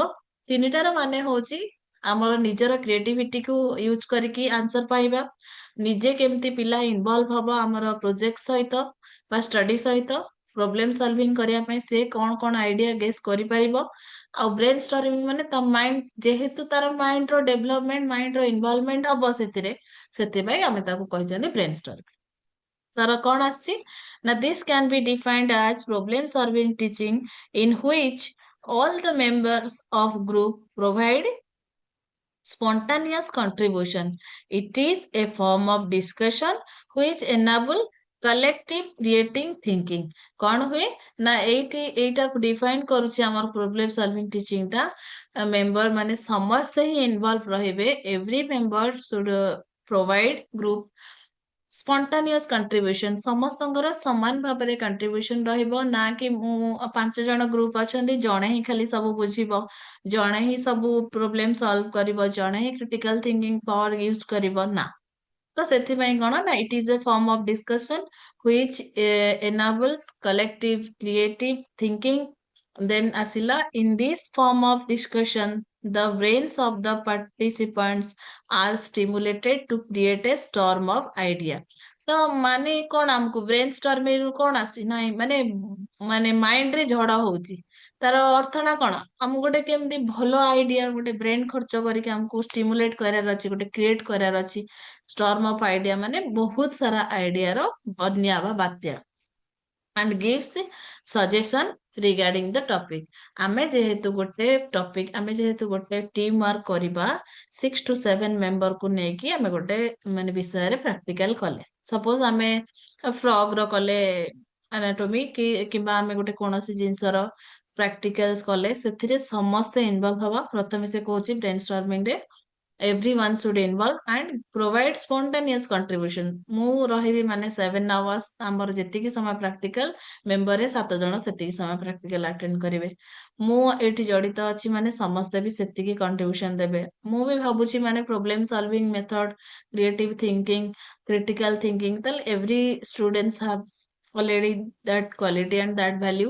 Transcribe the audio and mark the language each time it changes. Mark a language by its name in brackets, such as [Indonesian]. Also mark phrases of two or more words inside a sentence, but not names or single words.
[Odia] ତିନିଟାର ମାନେ ହଉଛି ଆମର ନିଜର କ୍ରିଏଟିଭିଟିକୁ ୟୁଜ କରିକି ଆନ୍ସର ପାଇବା, ନିଜେ କେମିତି ପିଲା ଇନଭଲ୍ଭ ହବ ଆମର ପ୍ରୋଜେକ୍ଟ ସହିତ ବା ଷ୍ଟଡି ସହିତ, [English] problem solving [Odia] କରିବା ପାଇଁ ସେ କଣ କଣ [English] idea guess [Odia] କରିପାରିବ, ଆଉ [English] brain storming [Odia] ମାନେ ତା ମାଇଣ୍ଡ ଯେହେତୁ ତାର ମାଇଣ୍ଡ ର [English] development mind [Odia] ର ଇନଭଲଭମେଣ୍ଟ ହବ ସେଥିରେ, ସେଥିପାଇଁ ଆମେ ତାକୁ କହିଛନ୍ତି [English] brain storming. [Odia] ତାର କଣ ଆସିଛି ନା [English] this can be defined as problem solving teaching in which all the members of group provide spontaneous contribution. It is a form of discussion which enable collective creating thinking। [Odia] କଣ ହୁଏ ନା ଏଇଟାକୁ ଡିଫାଇନ କରୁଛି ଆମର [English] problem solving teaching [Odia] ଟା। ମେମ୍ବର ମାନେ ସମସ୍ତେ ହିଁ ଇନଭଲ୍ଭ ରହିବେ, [English] every member should provide group spontaneous contribution. [Odia] ସମସ୍ତଙ୍କର ସମାନ ଭାବରେ କଣ୍ଟ୍ରିବ୍ୟୁସନ ରହିବ, ନା କି ମୁଁ 5 ଜଣ ଗ୍ରୁପ ଅଛନ୍ତି ଜଣେ ହିଁ ଖାଲି ସବୁ ବୁଝିବ, ଜଣେ ହିଁ ସବୁ [English] problem solve [Odia] କରିବ, ଜଣେ ହିଁ [English] critical thinking power use [Odia] କରିବ, ନା। ତ ସେଥିପାଇଁ କଣ ନା [English] it is a form of discussion which enables collective creative thinking। ଦେନ୍ ଆସିଲା in this form of discussion the brains of the participants are stimulated to create a storm of idea। [Odia] ତ ମାନେ କଣ ଆମକୁ [English] brain storming [Odia] କଣ ଆସୁଛି ନାଇଁ ମାନେ ମାନେ ମାଇଣ୍ଡ ରେ ଝଡ ହଉଛି, ତାର ଅର୍ଥ ଟା କଣ ଆମକୁ ଗୋଟେ କେମିତି ଭଲ ଆଇଡିଆ ଗୋଟେ ବ୍ରେନ ଖର୍ଚ୍ଚ କରିକି ଆମକୁ ଷ୍ଟିମୁଲେଟ କରିବାର ଅଛି, ଗୋଟେ କ୍ରିଏଟ କରିବାର ଅଛି। [English] storm of idea [Odia] ମାନେ ବହୁତ ସାରା ଆଇଡିଆର ବନ୍ୟା ବା ବାତ୍ୟା। [English] and gives suggestion regarding the topic। [Odia] ଆମେ ଯେହେତୁ ଗୋଟେ ଟପିକ, ଆମେ ଯେହେତୁ ଗୋଟେ [English] team work [Odia] କରିବା 6 to 7 ମେମ୍ବରକୁ ନେଇକି ଆମେ ଗୋଟେ ମାନେ ବିଷୟରେ ପ୍ରାକ୍ଟିକାଲ କଲେ, ସପୋଜ ଆମେ ଫ୍ରଗ ର କଲେ ଆନାଟୋମି କି କିମ୍ବା ଆମେ ଗୋଟେ କୌଣସି ଜିନିଷର ପ୍ରାକ୍ଟିକାଲ କଲେ, ସେଥିରେ ସମସ୍ତେ ଇନଭଲ୍ଭ ହବା। ପ୍ରଥମେ ସେ କହୁଛି [English] brain storming ରେ everyone should involve and provide spontaneous contribution। [Odia] ମୁଁ ରହିବି ମାନେ 7 hours, ଆମର ଯେତିକି ସମୟ ପ୍ରାକ୍ଟିକାଲ ମେମ୍ବରରେ 7 ଜଣ ସେତିକି ସମୟ ପ୍ରାକ୍ଟିକାଲ ଆଟେଣ୍ଡ କରିବେ। ମୁଁ ଏଇଠି ଜଡିତ ଅଛି ମାନେ ସମସ୍ତେ ବି ସେତିକି କଣ୍ଟ୍ରିବ୍ୟୁସନ ଦେବେ। ମୁଁ ବି ଭାବୁଛି ମାନେ [English] problem solving method, creative thinking, critical thinking, ତାହେଲେ every students have already that quality and that value.